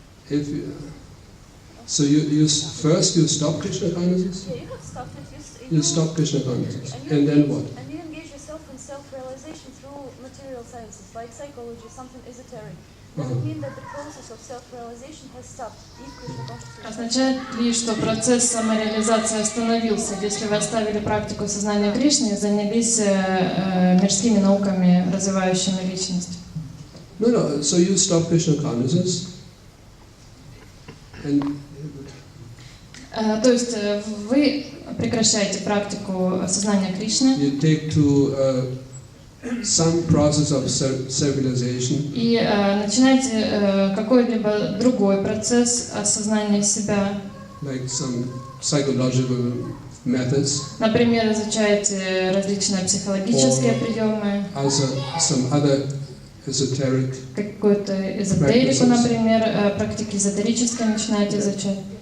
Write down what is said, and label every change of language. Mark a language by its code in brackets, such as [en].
[en] If you, so you first you stop Krishna consciousness? Yeah, you have stopped it. You stop Krishna consciousness, and then what? And you engage yourself in self-realization through material sciences, like psychology, something esoteric. Does it mean that the process of self-realization has stopped if Krishna consciousness? [ru] Означает ли, что процесс самореализации остановился, если вы оставили практику сознания Кришны и занялись мирскими науками, развивающими личность? [en] No. So you stop Krishna consciousness, and [ru] То есть вы прекращаете практику сознания Кришны [en] you take to some process of self-realization. [ru] И начинаете какой-либо другой процесс осознания себя. [en] Like some psychological methods. [ru] Например, изучаете различные психологические приемы. [en] Some other esoteric. [ru] Какую-то эзотерику, например, практики эзотерические начинаете изучать.